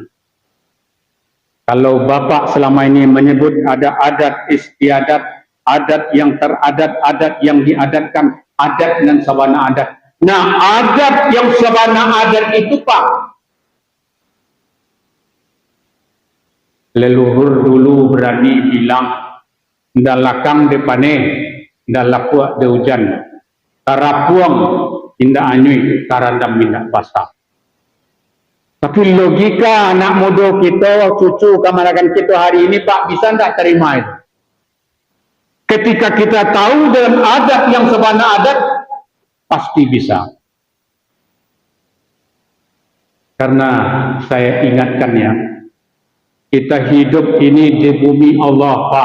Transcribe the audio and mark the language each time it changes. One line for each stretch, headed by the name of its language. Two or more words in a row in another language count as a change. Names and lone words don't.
Indonesian: Kalau Bapak selama ini menyebut ada adat istiadat, adat yang teradat, adat yang diadatkan, adat dan sabana adat. Nah, adat yang sabana adat itu Pak, leluhur dulu berani bilang,
Minangkabau: ndak lakang depane, ndak lapuak de hujan, tarapuang indak anyui, tarandam indak basah.
Indonesian: Tapi logika anak muda kita, cucu kamarakan kita hari ini Pak, bisa ndak terima itu? Ketika kita tahu dalam adat yang sebana adat, pasti bisa. Karena saya ingatkan ya, kita hidup ini di bumi Allah, Pak.